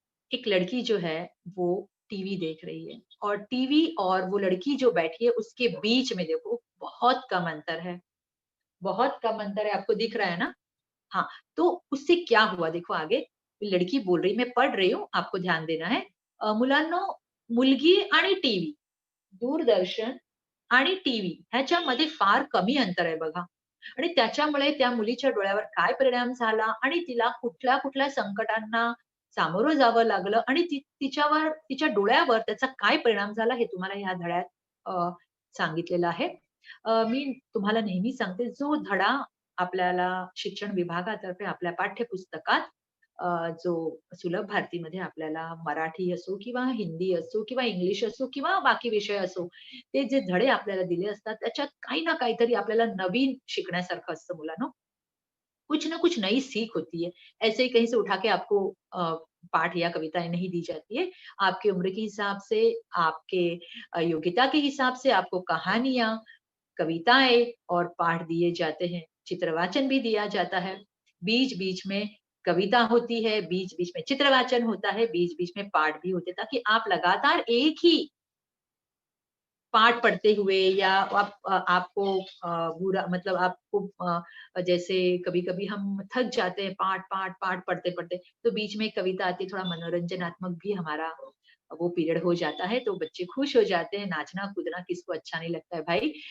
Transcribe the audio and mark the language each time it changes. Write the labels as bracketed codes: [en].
[hi] एक लड़की जो है वो टीवी देख रही है और टीवी और वो लड़की जो बैठी है उसके बीच में देखो बहुत कम अंतर है। बहुत कम अंतर है, आपको दिख रहा है ना? हाँ, तो उससे क्या हुआ देखो आगे, लड़की बोल रही मैं पढ़ रही हूँ, आपको ध्यान देना है. [mr] मुलांनो, मुलगी आणि टीव्ही, दूरदर्शन आणि टीव्ही ह्याच्यामध्ये फार कमी अंतर आहे बघा. आणि त्याच्यामुळे त्या मुलीच्या डोळ्यावर काय परिणाम झाला आणि तिला कुठल्या-कुठल्या संकटांना सामोरं जावं लागलं आणि तिच्यावर तिच्या डोळ्यावर त्याचा काय परिणाम झाला हे तुम्हाला ह्या धड्यात सांगितलेलं आहे. मी तुम्हाला नेहमी सांगते, जो धडा आपल्याला शिक्षण विभागातर्फे आपल्या पाठ्यपुस्तकात जो सुलभ भारतीमध्ये आपल्याला मराठी असो किंवा हिंदी असो किंवा इंग्लिश असो किंवा बाकी विषय असो, ते जे धडे आपल्याला दिले असतात, त्याच्यात काही ना काहीतरी आपल्याला नवीन शिकण्यासारखं असतं मुलांनो. [hi] कुछ ना कुछ नई सीख होती है। ऐसे ही कहीं से उठा के आपको पाठ या कविताएँ नहीं दी जाती है। आपकी उम्र के हिसाब से, आपके योग्यता के हिसाब से आपको कहानियाँ, कविताएँ और पाठ दिए जाते हैं। चित्रवाचन भी दिया जाता है। बीच-बीच में कविता होती है, बीच-बीच में चित्रवाचन होता है, बीच-बीच में पाठ भी होते हैं, ताकि आप लगातार एक ही पाठ पढ़ते हुए या आपको बुरा मतलब आपको जैसे कभी-कभी हम थक जाते हैं पाठ पढ़ते-पढ़ते, तो बीच में एक कविता आती है, थोड़ा मनोरंजनात्मक भी हमारा वो पीरियड हो जाता है, तो बच्चे खुश हो जाते हैं, नाचना-कूदना किसको अच्छा नहीं लगता है भाई।